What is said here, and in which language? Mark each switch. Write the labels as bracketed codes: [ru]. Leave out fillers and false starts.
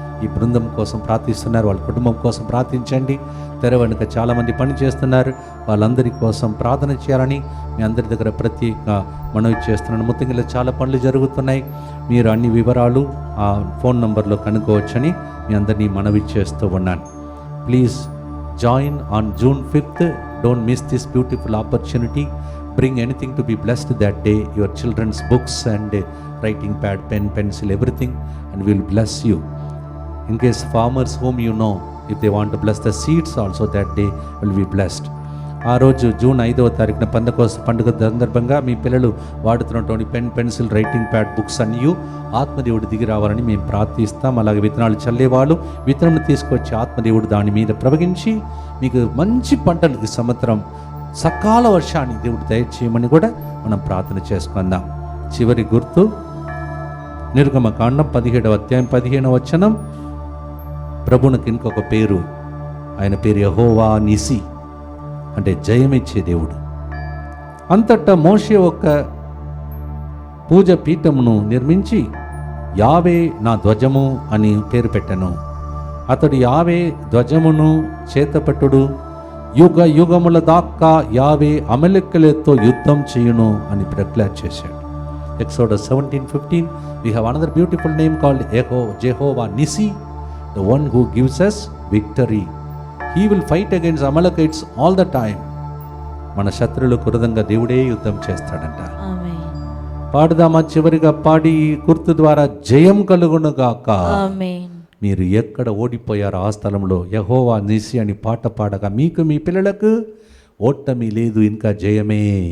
[te] ఈ బృందం కోసం ప్రార్థిస్తున్నారు, వాళ్ళ కుటుంబం కోసం ప్రార్థించండి. తెర వెనుక చాలామంది పని చేస్తున్నారు, వాళ్ళందరి కోసం ప్రార్థన చేయాలని మీ అందరి దగ్గర ప్రత్యేక మనవి చేస్తున్నాను. ముఖ్యంగా చాలా పనులు జరుగుతున్నాయి. మీరు అన్ని వివరాలు ఆ ఫోన్ నంబర్లో కనుక్కోవచ్చని మీ అందరినీ మనవి చేస్తూ ఉన్నాను. [en] Please join on June 5th. Don't miss this beautiful opportunity. Bring anything to be blessed that day, your children's books and writing pad, pen, pencil, everything, and we will bless you. In case farmers whom you know, if they want to bless the seeds also, that day will be blessed. [te] ఆ రోజు June 5వ తారీఖున పెందెకోస్తు పండుగ సందర్భంగా మీ పిల్లలు వాడుతున్నటువంటి pen, pencil, writing pad, books అన్నీ ఆత్మదేవుడు దిగి రావాలని మేము ప్రార్థిస్తాం. అలాగే విత్తనాలు చల్లేవాళ్ళు విత్తనం తీసుకొచ్చి ఆత్మదేవుడు దాని మీద ప్రవగించి మీకు మంచి పంటలు ఈ సంవత్సరం సకాల వర్షాన్ని దేవుడు దయచేయమని కూడా మనం ప్రార్థన చేసుకుందాం. చివరి గుర్తు నిర్గమకాండం 17వ అధ్యాయం 15వ వచనం. ప్రభువునికి ఇంకొక పేరు, ఆయన పేరు యెహోవా నిసి, అంటే జయమిచ్చే దేవుడు. అంతటా మోషే ఒక పూజ పీఠమును నిర్మించి యావే నా ధ్వజము అని పేరు పెట్టెను. అతడు యావే ధ్వజమును చేతపట్టుడు, యుగ యుగముల దాకా యావే అమలెక్కలతో యుద్ధం చేయును అని డిక్లేర్ చేశాడు. [en] Exodus 17:15. We have another beautiful name called Jehovah Nissi, the one who gives us victory. He will fight against Amalekites all the time. [te] మన శత్రువులకు విరోధంగా దేవుడే యుద్ధం చేస్తాడంట. ఆమేన్. పాడుదామా? చివరిగా పాడి గుర్తు ద్వారా జయం కలుగునుగాక. ఆమేన్. మీరు ఎక్కడ ఓడిపోయారో ఆ స్థలంలో యెహోవా నిసి అని పాట పాడగా మీకు మీ పిల్లలకు ఓటమి లేదు, ఇంకా జయమే.